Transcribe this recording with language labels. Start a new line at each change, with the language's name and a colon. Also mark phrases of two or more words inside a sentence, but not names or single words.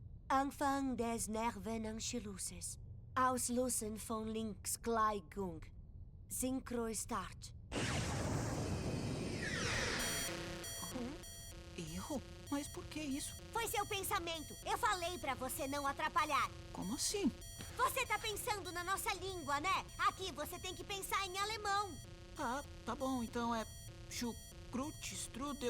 German: Anfang des Nervenanschlusses. Auslösen von Linksgleichung. Synchro-Start.
Portuguese: Erro? Mas por que isso? Foi seu pensamento. Eu falei pra você não atrapalhar. Como assim? Você tá pensando na nossa língua, né? Aqui você tem que pensar em alemão. Tá bom, então é Chucrute, Strudel.